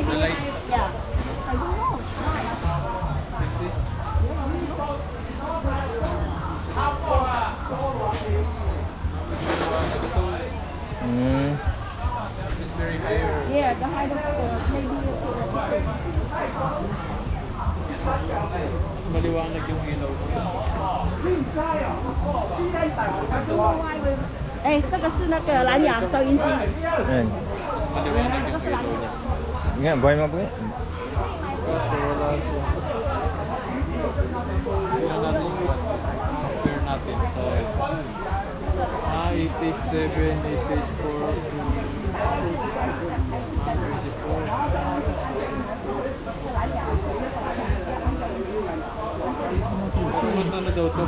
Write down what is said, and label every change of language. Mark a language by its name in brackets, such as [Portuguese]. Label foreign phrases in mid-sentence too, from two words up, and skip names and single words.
[English] The light. yeah. I don't know. Why? This very higher. Yeah, the height of maybe [Filipino] Maliwanag yung ilaw. [Chinese] Eh, 这个是那个蓝牙收音机。 [Filipino] Yan. Maliwanag yung ilaw niya. Nga, buhay mo po yan. Kaso wala siya. Tingnan natin yung what. Compare natin sa 887, 884. Mas ano daw to?